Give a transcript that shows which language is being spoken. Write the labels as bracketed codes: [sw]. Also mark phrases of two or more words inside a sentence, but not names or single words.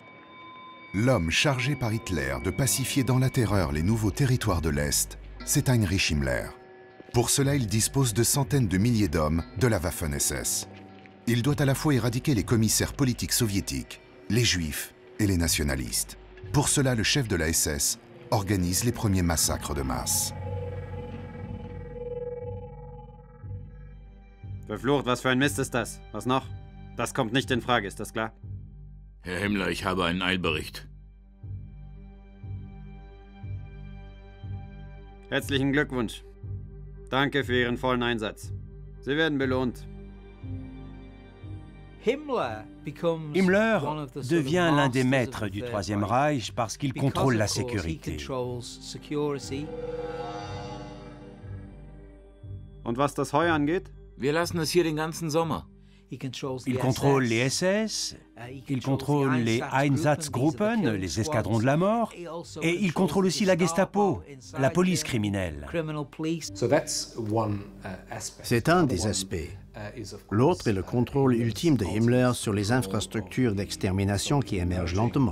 [fr] L'homme chargé par Hitler de pacifier dans la terreur les nouveaux territoires de l'Est, c'est Heinrich Himmler. Pour cela, il dispose de centaines de milliers d'hommes de la Waffen-SS. Il doit à la fois éradiquer les commissaires politiques soviétiques, les juifs et les nationalistes. Pour cela, le chef de la SS organise les premiers massacres de masse. [de] Verflucht, was für ein Mist ist das? Was noch? Das kommt nicht in Frage, ist das klar? Herr Himmler, ich habe einen Eilbericht. Herzlichen Glückwunsch. Danke für Ihren vollen Einsatz. Sie werden belohnt. [fr] Himmler devient l'un des maîtres du Troisième Reich parce qu'il contrôle la sécurité. [de] Und was das Heu angeht? Wir lassen es hier den ganzen Sommer. [fr] Il contrôle les SS, il contrôle les Einsatzgruppen, les escadrons de la mort, et il contrôle aussi la Gestapo, la police criminelle. C'est un des aspects. L'autre est le contrôle ultime de Himmler sur les infrastructures d'extermination qui émergent lentement.